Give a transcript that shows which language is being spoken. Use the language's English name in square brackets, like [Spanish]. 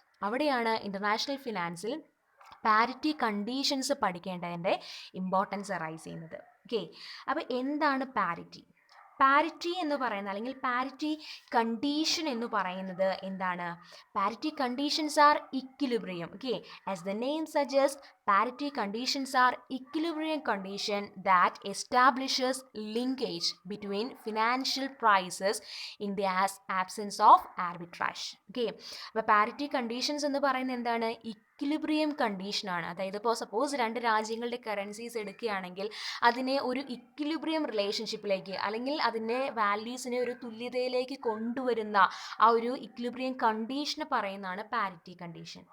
[Malayalam] അവിടെയാണ് international ഫിനാൻസിൽ parity conditions പഠിക്കേണ്ടതിൻ്റെ importance arise ചെയ്യുന്നത്. Okay, അപ്പോൾ എന്താണ് പാരിറ്റി? പാരിറ്റി എന്ന് പറയുന്നത്, അല്ലെങ്കിൽ പാരിറ്റി കണ്ടീഷൻ എന്ന് പറയുന്നത് എന്താണ്? [English] Parity conditions are equilibrium. Okay, as the name suggest, parity conditions are equilibrium condition that establishes linkage between financial prices in the absence of arbitrage. [Malayalam] Okay, അപ്പോൾ parity conditions എന്ന് പറയുന്നത് എന്താണ്? ഇക്വിലിബ്രിയം കണ്ടീഷനാണ്. അതായത് ഇപ്പോൾ സപ്പോസ് രണ്ട് രാജ്യങ്ങളുടെ കറൻസീസ് എടുക്കുകയാണെങ്കിൽ അതിനെ ഒരു ഇക്വിലിബ്രിയം റിലേഷൻഷിപ്പിലേക്ക്, അല്ലെങ്കിൽ അതിൻ്റെ വാല്യൂസിനെ ഒരു തുല്യതയിലേക്ക് കൊണ്ടുവരുന്ന ആ ഒരു ഇക്വിലിബ്രിയം കണ്ടീഷനെ പറയുന്നതാണ് പാരിറ്റി കണ്ടീഷൻ.